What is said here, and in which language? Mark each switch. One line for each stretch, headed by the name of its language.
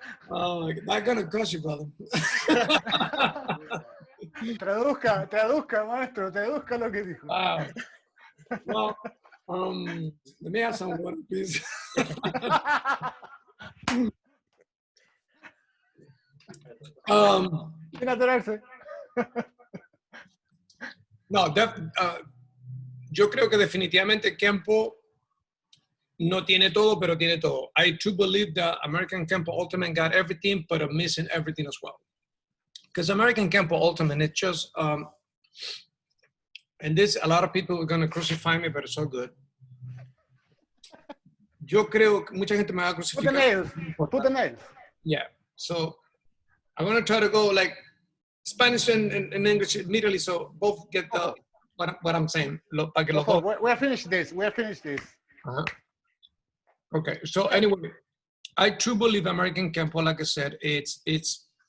English: Oh, that's gonna cost you, brother.
Spanish: Traduzca, maestro, traduzca lo que dijo.
English: Well, let me have some water, please.
Spanish: Sin atorarse. No, yo creo que definitivamente Kenpo no tiene todo, pero tiene todo.
English: I do believe that American Kenpo Ultimate got everything, but I'm missing everything as well. Because American Kenpo Ultimate, it's just, and this, a lot of people are going to crucify me, but it's so good.
Spanish: Yo creo que mucha gente me va a crucificar.
English: Put the nails. Yeah, so I'm going to try to go like Spanish and English immediately, so both get the what I'm saying. We're finished this. Uh-huh. Okay, so anyway, I truly believe American Kenpo, like I said, it's.